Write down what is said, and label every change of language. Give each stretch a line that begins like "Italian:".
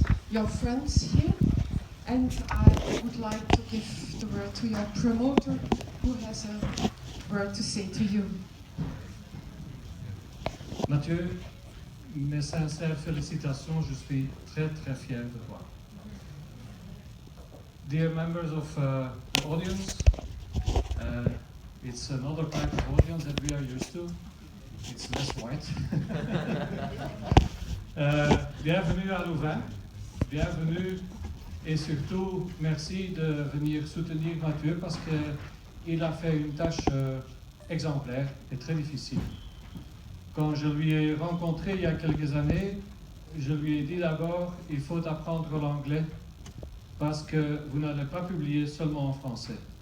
English: your friends here. And I would like to give the word to your promoter, who has a word to say to you.
French: Matthieu, mes sincères félicitations, je suis très très fier de toi.
English: Dear members of the audience, it's another type of audience that we are used to. It's less white.
French: Bienvenue à Leuven, bienvenue et surtout merci de venir soutenir Matthieu parce qu'il a fait une tâche exemplaire et très difficile. Quand je lui ai rencontré il y a quelques années, je lui ai dit d'abord, il faut apprendre l'anglais parce que vous n'allez pas publier seulement en français.